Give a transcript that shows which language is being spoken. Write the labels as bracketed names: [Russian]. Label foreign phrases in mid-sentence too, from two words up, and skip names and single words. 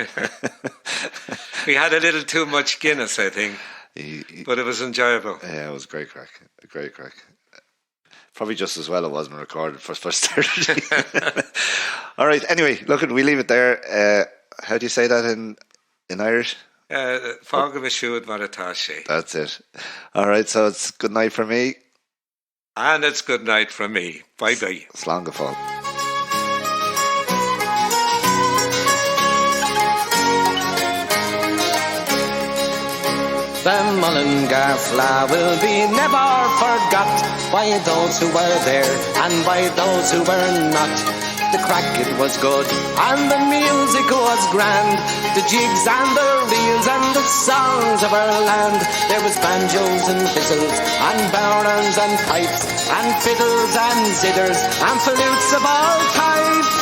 [English] We had a little too much Guinness, I think. But it was enjoyable. Yeah, it was a great crack. Probably just as well it wasn't recorded for posterity. All right, anyway, look, we leave it there. How do you say that in Irish? [Irish] Fágam siúd mar atá sé. [English] That's it. All right, so it's good night from me. And it's good night from me. Bye-bye. [Irish] Slán go fóill. [English] The Mullingar Fleadh will be never forgot by those who were there and by those who were not. The crack, it was good, and the music was grand. The jigs and the reels and the songs of our land. There was banjos and whistles and barons and pipes and fiddles and zitters and flutes of all types.